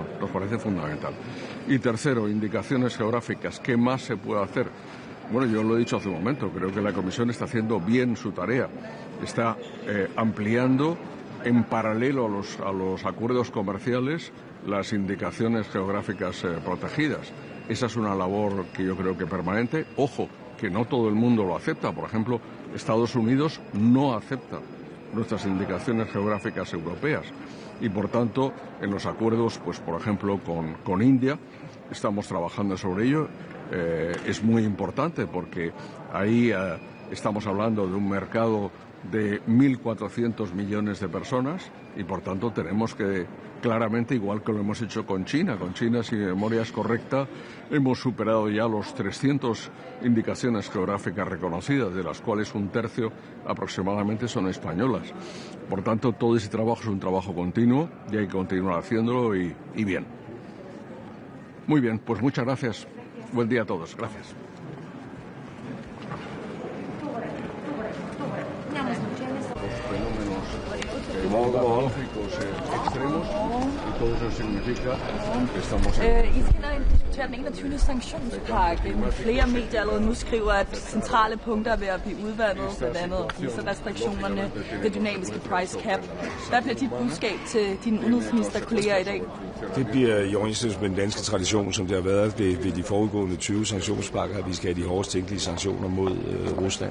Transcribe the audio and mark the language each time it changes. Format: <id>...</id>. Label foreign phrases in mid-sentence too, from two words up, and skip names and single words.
<es>Nos parece fundamental. Y tercero, indicaciones geográficas. ¿Qué más se puede hacer? Bueno, yo lo he dicho hace un momento, creo que la Comisión está haciendo bien su tarea. Está ampliando en paralelo a los acuerdos comerciales las indicaciones geográficas protegidas. Esa es una labor que yo creo que permanente. Ojo, que no todo el mundo lo acepta. Por ejemplo, Estados Unidos no acepta nuestras indicaciones geográficas europeas. Y por tanto, en los acuerdos, pues por ejemplo, con India, estamos trabajando sobre ello. Es muy importante porque ahí estamos hablando de un mercado de 1.400 millones de personas y por tanto tenemos que claramente, igual que lo hemos hecho con China, si mi memoria es correcta, hemos superado ya los 300 indicaciones geográficas reconocidas, de las cuales un tercio aproximadamente son españolas. Por tanto, todo ese trabajo es un trabajo continuo y hay que continuar haciéndolo y bien. Muy bien, pues muchas gracias. Buen día a todos. Gracias. Los fenómenos tecnológicos extremos y todo eso significa que estamos</es> <da>I skal diskutere den 21. sanktionspakke. Flere medier allerede nu skriver, at centrale punkter er ved at blive udvandet, blandt andet restriktionerne, det dynamiske</da> <en>price cap.</en> <da>Hvad bliver dit budskab til dine udenrigsministerkolleger i dag? Det bliver i overensstemmelse med den danske tradition, som det har været ved de foregående 20 sanktionspakker, at vi skal have de hårdest tænkelige sanktioner mod Rusland.</da>